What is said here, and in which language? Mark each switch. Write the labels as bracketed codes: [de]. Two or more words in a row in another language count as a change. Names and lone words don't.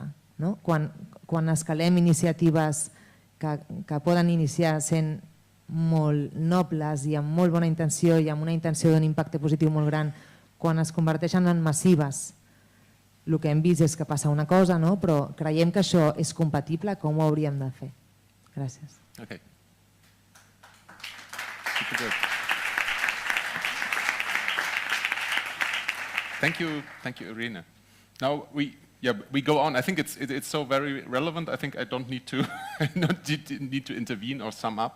[ca] Quan escalem iniciatives que poden iniciar sent molt nobles i amb molt bona intenció i amb una intenció d'un impacte positiu molt gran, quan es converteixen en massives, el que hem vist és que passa una cosa, però creiem que això és compatible, com ho hauríem de fer? Gràcies. [en] Okay. Super good. Thank you, Irene. Now we go on. I think it's so very relevant. I think I don't need to need to intervene or sum up.